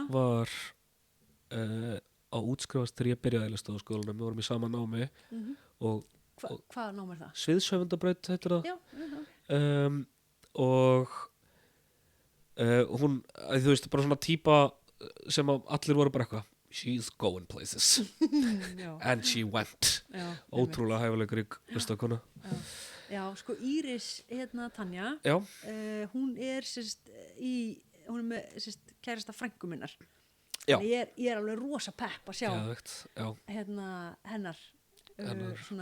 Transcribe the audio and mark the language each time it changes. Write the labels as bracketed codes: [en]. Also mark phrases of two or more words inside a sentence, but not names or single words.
[is] var á útskrifast þegar ég byrjaði í listaháskólanum, við vorum í sama námi og Hvað nám er það? sviðshöfundabraut heitir það Já, og hún, þú veist, bara svona típa sem að allir voru bara eitthvað [en] she's going places [is] já, [en] and she went [is] já, ótrúlega hæfileikarík listakona já, sko Íris Tanja Já, hún er hún er með kærasta frænku minnar Já. ég er alveg rosa pepp að sjá geðveikt, já, hennar svona,